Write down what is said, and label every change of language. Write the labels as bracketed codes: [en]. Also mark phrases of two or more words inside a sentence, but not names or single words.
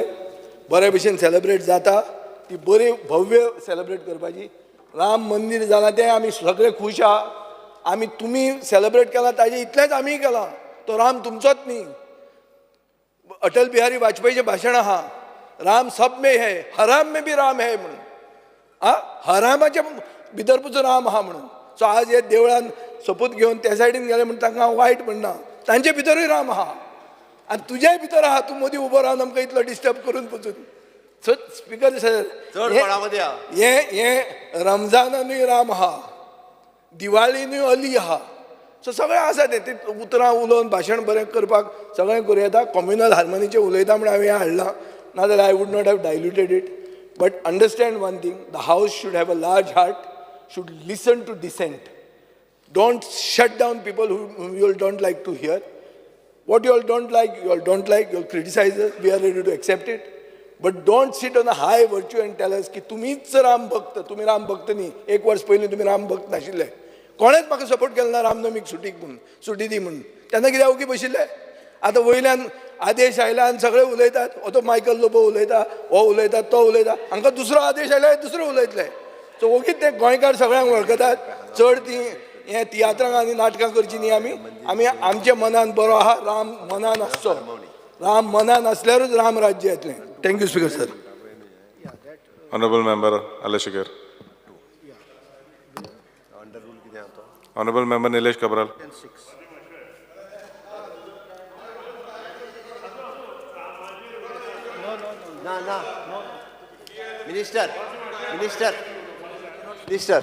[kok] बरे भशेन सेलिब्रेट जाता ती बरी भव्य सेलिब्रेट करपाची. राम मंदिर जालां तें आमी सगळे खूश आहा. आमी तुमी सेलिब्रेट केला ताजे इतलेंच आमी केलां. तो राम तुमचोच न्ही. अटल बिहारी वाजपेयीचें भाशण आहा [hi] राम सब में है हराम में भी राम है [kok] म्हणून. हरामाच्या भितर पसून राम आहा म्हणून. सो आज हे देवळान सोपूत घेवन त्या सायडीन गेले म्हणून तांकां हांव वायट म्हणना. तांचे भितरूय राम आहा आनी तुज्याय भितर आहा. तूं मदीं उबो रावन आमकां इतलो डिस्टर्ब करून पसून. सो [en] Speaker sir [kok] हे रमजानानूय राम आहा दिवाळीनूय अली आहा. सो सगळें आसा ते उतरां उलोवन भाशण बरें करपाक सगळें करूं येता. [en] communal harmonyचें [kok] उलयता म्हण हांवें हें हाडलां. [en] नाजाल्यार I would not have diluted it. But understand one thing the house should have a large heart. should listen to dissent. Don't shut down people whom you all don't like to hear. What you all don't like, you all criticize us, we are ready to accept it. But don't sit on a high virtue and tell us की [kok] तुम्हीच राम भक्त, तुम्ही राम भक्त न्ही. 1 वर्ष पयलीं तुम्ही राम भक्त नाशिल्ले. कोणेच म्हाका सपोर्ट केलो ना रामनवमीक सुटी दी म्हणून. तेन्ना कित्याक ओगी बशिल्ले. आतां वयल्यान आदेश आयला आनी सगळे उलयतात. हो तो मायकल लोबो उलयता, हो उलयता, तो उलयता. हांकां दुसरो आदेश आयला दुसरो उलयतले. सो ओगीच ते गोंयकार सगळ्यांक वळखतात. चड ती हे तियात्रांक आनी नाटकां करची न्ही. आमी आमच्या मनान बरो आहा. राम मनान आसचो. राम मनान आसल्यारूच राम राज्य येतलें. [en] Thank you Speaker sir. Honorable Member Alashikar. Honorable Member Nilesh Cabral. Minister.